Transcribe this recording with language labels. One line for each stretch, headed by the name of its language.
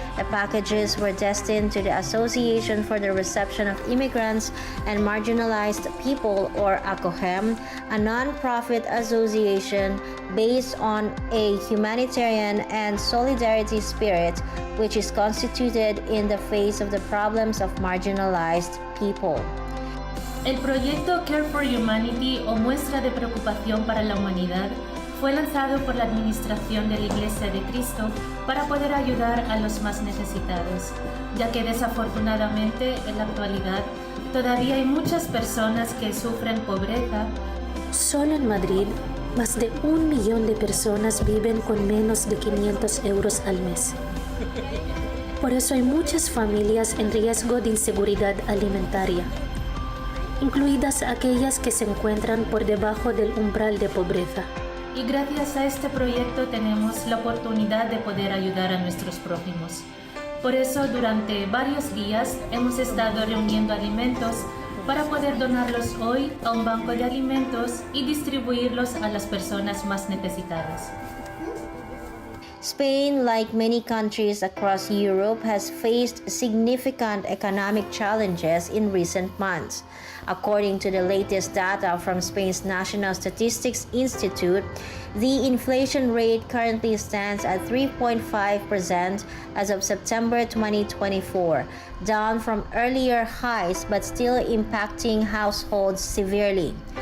English: The packages were destined to the Association for the Reception of Immigrants and Marginalized People, or ACOHEM, a non-profit association based on a humanitarian and solidarity spirit, which is constituted in the face of the problems of marginalized people.
Spanish: El proyecto Care for Humanity o Muestra de Preocupación para la Humanidad fue lanzado por la Administración de la Iglesia de Cristo para poder ayudar a los más necesitados, ya que desafortunadamente en la actualidad todavía hay muchas personas que sufren pobreza. Solo en Madrid, más de 1 millón de personas viven con menos de 500 euros al mes. Por eso hay muchas familias en riesgo de inseguridad alimentaria, incluidas aquellas que se encuentran por debajo del umbral de pobreza. Y gracias a este proyecto tenemos la oportunidad de poder ayudar a nuestros prójimos. Por eso durante varios días hemos estado reuniendo alimentos para poder donarlos hoy a un banco de alimentos y distribuirlos a las personas más necesitadas.
English: Spain, like many countries across Europe, has faced significant economic challenges in recent months. According to the latest data from Spain's National Statistics Institute, the inflation rate currently stands at 3.5% as of September 2024, down from earlier highs but still impacting households severely.